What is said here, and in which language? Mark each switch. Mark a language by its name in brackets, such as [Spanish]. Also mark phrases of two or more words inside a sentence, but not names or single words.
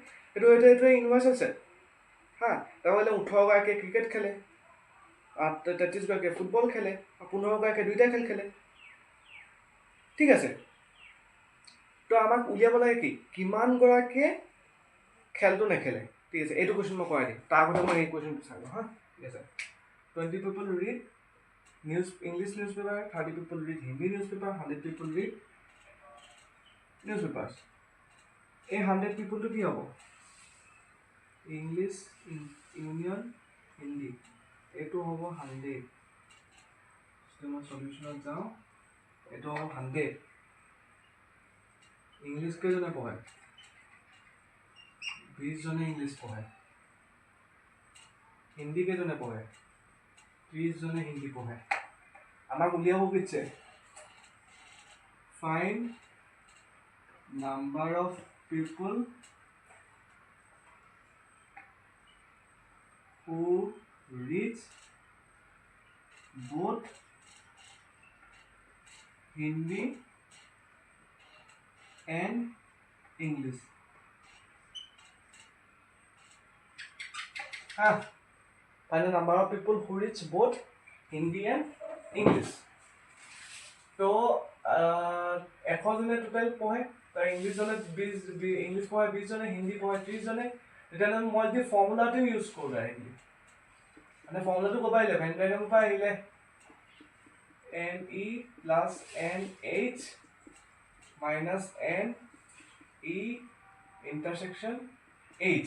[Assamese] এইটোৱে [English] universal set [Assamese] তাৰমানে 18গৰাকীয়ে ক্ৰিকেট খেলে, 33গৰাকীয়ে ফুটবল খেলে, 15গৰাকীয়ে দুইটা খেল খেলে। ঠিক আছে, তো আমাক উলিয়াব লাগে কি কিমানগৰাকীয়ে খেলটো নেখেলে। ঠিক আছে, এইটো কুৱেশ্যন মই কৰাই দিম। তাৰ আগতে মই এই কুৱেশ্যনটো চাই লওঁ ঠিক আছে। [English] 20 people read English newspaper, 30 people read Hindi newspaper, 100 people read newspapers. [Assamese] এই 100 peopleটো কি হ'ব? [English] English union Hindi, [Assamese] এইটো হ'ব 100। মই সলিউশ্যনত যাওঁ, এইটো হ'ব 100। ইংলিছ কেইজনে পঢ়ে? 20 জনে ইংলিছ পঢ়ে। হিন্দী কেইজনে পঢ়ে? 30 জনে হিন্দী পঢ়ে। আমাক উলিয়াব খুজিছে [English] find number of people who reads both Hindi and English. Find the number of people who reads both Hindi and English. [Assamese] So, 100 জনে টোটেল পঢ়ে, তাৰ ইংলিছ জনে 20 ইংলিছ পঢ়ে, 20 জনে হিন্দী পঢ়ে, 30 জনে। তেতিয়াহ'লে মই যদি ফৰ্মুলাটো ইউজ কৰোঁ ডাইৰেক্টলি, মানে ফৰ্মুলাটো ক'ব আহিলে [English] Venn diagramৰ [Assamese] পৰা আহিলে [English] NE plus NH minus NE intersection H.